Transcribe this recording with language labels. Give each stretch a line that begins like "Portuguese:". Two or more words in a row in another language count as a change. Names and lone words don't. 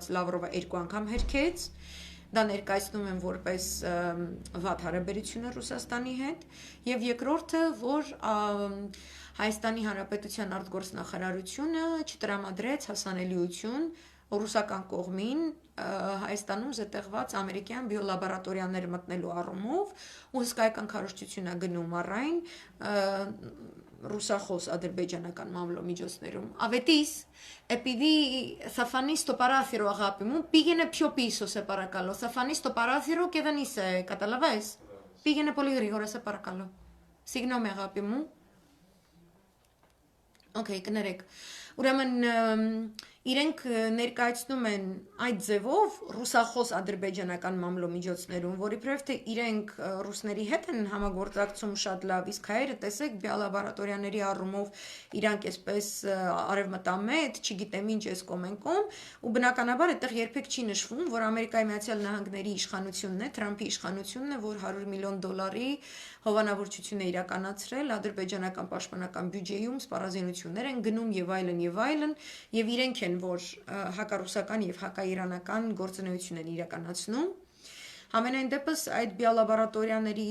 Armenian: Լավրովը 2 անգամ հերքեց, դա ներկայացնում են որպես վատ հարաբերություններ Ռուսաստանի հետ, եւ երկրորդը, որ Հայաստանի Հանրապետության արտգործնախարարությունը չտրամադրեց հասանելիություն ռուսական կողմին Հայաստանում զետեղված ամերիկյան բիոլաբորատորիաներ մտնելու առումով ու հսկայական քարոզչություն է գնում առայն ռուսախոս ադրբեջանական մամլոմիջոցներում. Avetis,
Greek: επειδή θα φανεί στο παράθυρο, αγάπη μου, πήγαινε πιο πίσω, σε παρακαλώ. Θα φανεί στο παράθυρο και δεν είσαι, καταλαβες. Πήγαινε πολύ γρήγορα, σε παρακαλώ. Συγγνώμη, αγάπη μου.
Armenian: Okay, կներեք։ Ուրեմն իրենք ներկայացնում են այդ ձևով ռուսախոս ադրբեջանական մամլոմիջոցներում, որի պրև թե իրենք ռուսների հետ են համագործակցում շատ լավ, իսկ հայերը տեսեք բիոլաբորատորիաների առումով իրանք այսպես արևմտամետ, չգիտեմ ինչ էս կոմենկոմ, ու բնականաբար այդտեղ երբեք չի նշվում, որ Ամերիկայի Միացյալ Նահանգների իշխանությունն է, Թրամփի իշխանությունն է, որ $100 միլիոն հովանավորչություն է իրականացրել ադրբեջանական պաշտպանական բյուջեում, սպառազինություններ են գնում եւ այլն եւ այլն, եւ իրենք են, որ հակառուսական եւ հակաիրանական գործունեություն են իրականացնում։ Համենայն դեպս այդ բիոլաբորատորիաների